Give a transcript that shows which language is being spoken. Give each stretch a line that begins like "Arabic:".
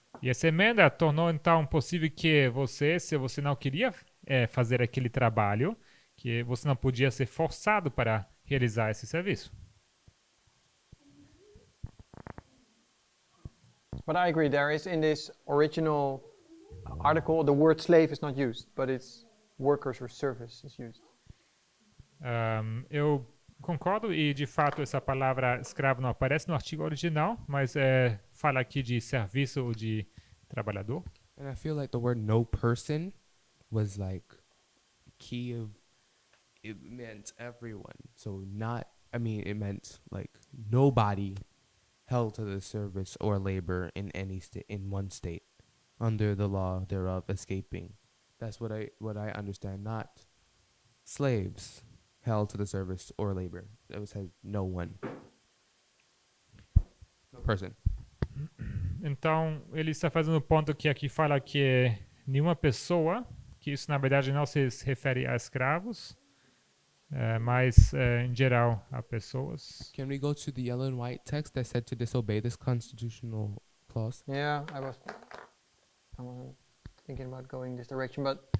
Portuguese: E essa emenda tornou então possível que você, se você não queria fazer aquele trabalho, que você não podia ser forçado para realizar esse serviço.
English: But I agree, there is in this original article, the word slave is not used, but it's workers or service is used.
Portuguese: Eu concordo e, de fato, essa palavra escravo não aparece no artigo original, mas fala aqui de serviço ou de trabalhador.
English: And I feel like the word no person was like key of it meant everyone. So it meant like nobody held to the service or labor in any state in one state, under the law thereof escaping. That's what I understand. Not slaves held to the service or labor. It says no one. No person.
Portuguese: Então, ele está fazendo o ponto que aqui fala que nenhuma pessoa, que isso na verdade não se refere a escravos, mas em geral a pessoas.
English: Can we go to the yellow and white text that said to disobey this constitutional clause? Yeah, I was thinking about going this direction, but